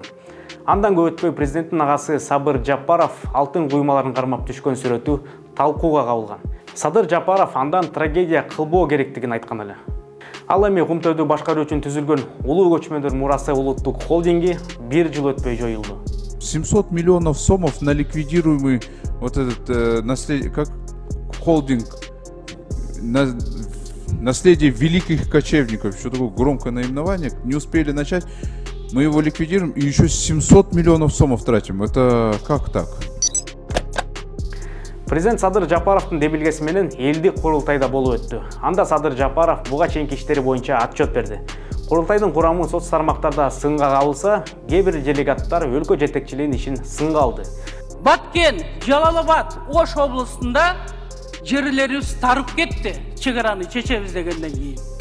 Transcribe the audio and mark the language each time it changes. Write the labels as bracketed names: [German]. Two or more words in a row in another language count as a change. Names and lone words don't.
[Kyrgyz] Андан көп өтпөй президенттин агасы Садыр Жапаров алтын куймаларын кармап түшкөн сүрөтү талкууга кабылган. Садыр Жапаров андан трагедия кылбоо керектигин айткан эле. Ал эми Кумтөрдү башкаруу үчүн түзүлгөн Улуу көчмөндөр мурасы улуттук холдинги 1 жыл өтпөй жоюлду. [Russian] 700 миллионов сомов на ликвидируемый вот этот холдинг наследие великих кочевников, что такое громкое наименование, не успели начать, мы его ликвидируем и еще 700 миллионов сомов тратим. Это как так? [Kyrgyz] Президент Садыр Жапаровдун демилгеси менен элдик курултайда болуп өттү. Анда Садыр Жапаров буга чейинки иштери боюнча отчет берди. Курултайдын курамы соц тармактарда сынга кабылса, кээ бир делегаттар өлкө жетекчилигинин ишин сынга алды. Баткен, Жалалабад, Ош областында жерлерибиз тарып кетти, чегараны чечебиз дегенден кийин.